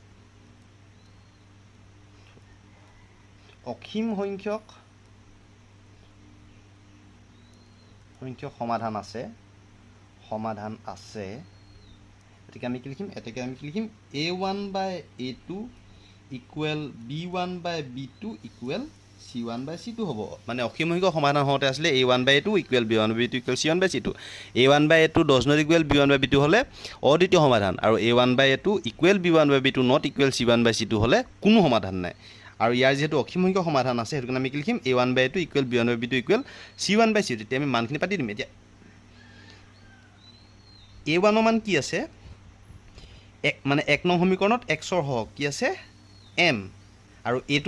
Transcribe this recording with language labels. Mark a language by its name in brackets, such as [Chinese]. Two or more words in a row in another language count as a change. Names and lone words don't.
[Assamese] অসীম সংখ্যক সমাধান আছে এটাকে আমি কি লিখিম a1/a2 = b1/b2 = c1/c2 হ'ব মানে অসীম সংখ্যক সমাধান হওঁতে আসলে a1/a2 = b1/b2 = c1/c2 a1/a2 [English] does not equal [Assamese] b1/b2 হলে অদ্বিতীয় সমাধান আৰু a1/a2 = b1/b2 [English] not equal [Assamese] c1/c2 হলে কোনো সমাধান নাই আৰু ইয়াৰ যেহেতু অসীম সংখ্যক সমাধান আছে হেতু আমি কি লিখিম a1/a2 = b1/b2 = c1/c2 তেতিয়া আমি মানখিনি পাতি দিম এতিয়া a1 ৰ মান কি আছে মানে 1 নং সমীকৰণত x ৰ হক কি আছে m আৰু a2